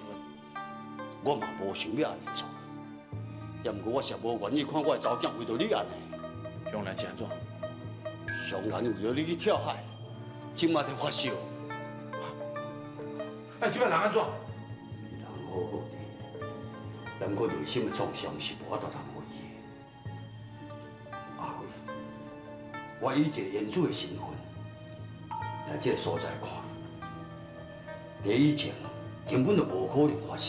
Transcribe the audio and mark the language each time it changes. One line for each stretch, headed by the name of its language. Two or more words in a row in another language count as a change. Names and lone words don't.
Min Nan Chinese: 我嘛无想要安尼做，也毋过我是无愿意看我的查某囝为着你安尼。向南是安怎？向南为着你去跳海，今嘛在发烧。啊，即摆人安怎？人好好的，但我内心的创伤是无法度通回忆的。阿辉，我以一个演主的身份来这个所在看，第以前根本就无可能发生。